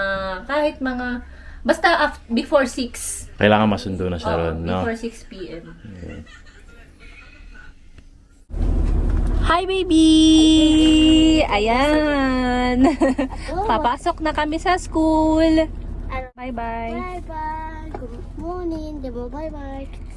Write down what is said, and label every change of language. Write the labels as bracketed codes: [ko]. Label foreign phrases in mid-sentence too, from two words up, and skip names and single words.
[tl] Kahit mga... Basta before 6. Kailangan masundo na siya Oo, ron, no? [en] before 6 p.m. Hi, baby! [tl] Ayan! Papasok na kami sa school. [en] Bye-bye. [ja] バイバイ。グッモーニングでもバイバイ。